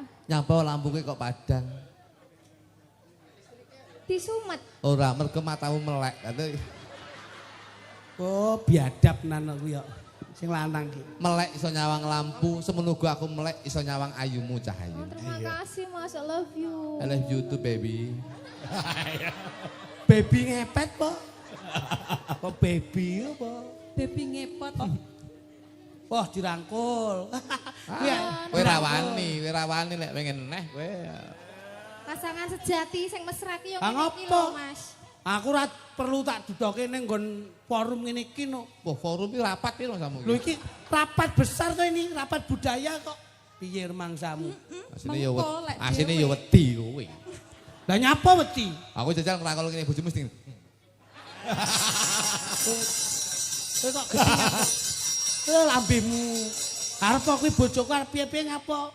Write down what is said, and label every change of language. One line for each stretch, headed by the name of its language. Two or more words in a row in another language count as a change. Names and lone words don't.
Javanese: Nyapa lampu kuwi kok padang. Disumet. Ora mergo matamu melek. Oh, biadab nana kuwi ya. Sing lanang ki. Melek iso nyawang lampu, semono aku melek iso nyawang ayumu Cahayu. Oh,
Indonesian: terima kasih
Javanese: Mas,
English: I love you. I love you too baby.
Javanese: Baby ngepet po. Apa baby apa? Baby ngepot. Wah, dirangkul. Kowe rawani lek pengen neh kowe. Pasangan sejati sing mesra ki yo Ah, ngene iki ngopo? lho Mas. Aku ora perlu tak dudoke ning nggon forum ngene iki no. Wah, forum iki rapat piro samu Lho iki rapat besar to ini, rapat budaya kok. Piye remangsamu? Asine yo wedi kowe. Lah nyapa wedi? Aku jajal ngrangkul kene bojomu mesti. Kowe kok gesingan. Lambemu. Arep kuwi bojoku arep piye-piye nyapa?